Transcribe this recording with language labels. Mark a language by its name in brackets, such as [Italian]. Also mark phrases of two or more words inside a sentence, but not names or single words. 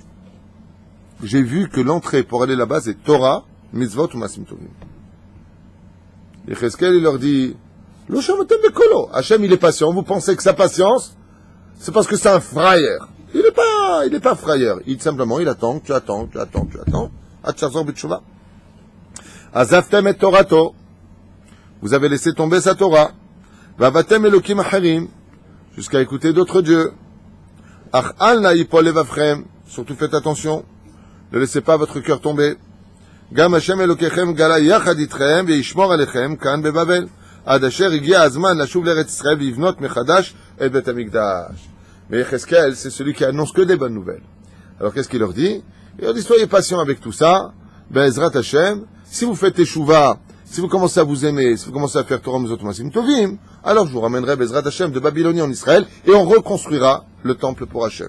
[French] J'ai vu que l'entrée pour aller là-bas, c'est Torah, mitzvot ou [Hebrew] masim tovim. [French] Et Cheskel, il leur dit, le [Hebrew] Shamatem Bekolo. [French] Hachem, il est patient. Vous pensez que sa patience, c'est parce que c'est un frayeur. Il est pas frayeur. Simplement, il attend, tu attends. [Hebrew] תחזור בתשובה. עזבתם את תורתו. [French] Vous avez laissé tomber sa Torah. [Hebrew] ועבדתם אלוהים אחרים. [French] Jusqu'à écouter d'autres dieux. [Hebrew] אך אל נא יפול לבבכם. [French] Surtout faites attention. Ne laissez pas votre cœur tomber. [Hebrew] גם השם אלוקיכם גלה יחד איתכם וישמור עליכם כאן בבבל עד אשר הגיע הזמן לשוב לארץ ישראל ולבנות מחדש את בית המקדש. [French] Mais Yecheskel, c'est celui qui annonce que des bonnes nouvelles. Alors qu'est-ce qu'il leur dit? Il leur dit, soyez patients avec tout ça. [Hebrew] Be'ezrat Hashem, [French] si vous faites teshuva, si vous commencez à vous aimer, si vous commencez à faire [Hebrew] Torah Mitzvot Masim Tovim, [French] alors je vous ramènerai [Hebrew] Be'ezrat Hashem [French] de Babylonie en Israël et on reconstruira le temple pour Hashem.